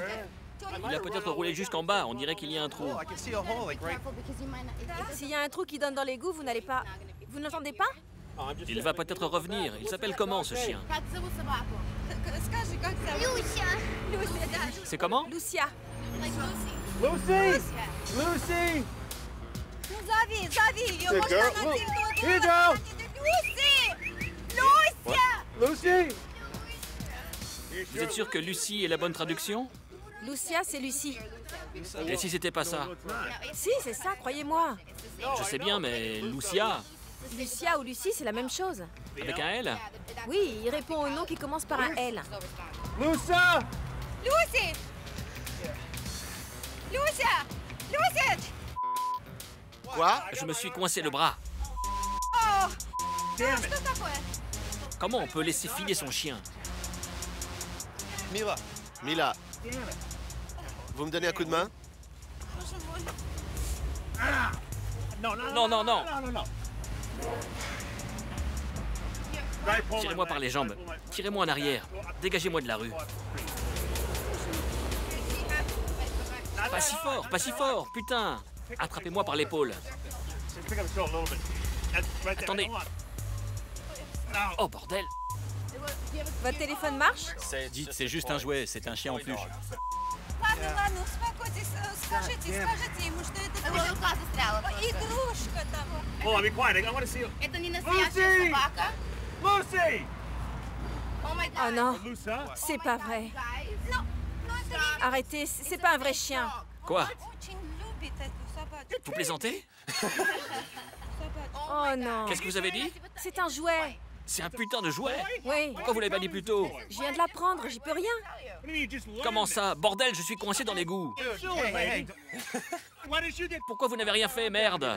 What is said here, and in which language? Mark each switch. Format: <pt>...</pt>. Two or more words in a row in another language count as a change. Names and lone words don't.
<fr>Il a peut-être roulé jusqu'en bas. On dirait qu'il y a un trou. S'il y a un trou qui donne dans l'égout, vous n'allez pas... Vous n'entendez pas? Il va peut-être revenir. Il s'appelle comment, ce chien? C'est comment? Lucia. Lucy! Lucy!</fr> <en>Here you go!</en> <fr>Lucy! Vous êtes sûr que Lucie est la bonne traduction? Lucia, c'est Lucie. Et si c'était pas ça? Si, c'est ça, croyez-moi. Je sais bien, mais Lucia, Lucia ou Lucie, c'est la même chose. avec un L? Oui, il répond au nom qui commence par un L. Lucia! Lucy! Lucia! Lucia! Quoi? Je me suis coincé le bras.</fr> <ru>Oh! Что такое?</ru> <fr>Comment on peut laisser filer son chien? Mila. Vous me donnez un coup de main? Non, non, non! Tirez-moi par les jambes. Tirez-moi en arrière. Dégagez-moi de la rue. Pas si fort, pas si fort, putain! Attrapez-moi par l'épaule. Attendez. Oh, bordel! Votre téléphone marche? Dites, c'est juste un jouet, c'est un chien en peluche.</fr> <ru>Ладно, ладно, успокойтесь. Скажите ему, что это рука застряла. Игрушка там. Это не настоящая собака.</ru> <fr>Lucy! Oh non, c'est pas vrai. Arrêtez, c'est pas un vrai chien. Quoi?</fr> <ru>Очень любит эту собачку.</ru> <fr>Vous plaisantez? Oh non, Qu'est-ce que vous avez dit? c'est un jouet. C'est un putain de jouet! Oui, Pourquoi vous l'avez pas dit plus tôt? je viens de la prendre, j'y peux rien. Comment ça? Bordel, je suis coincé dans l'égout! Pourquoi vous n'avez rien fait, merde?</fr>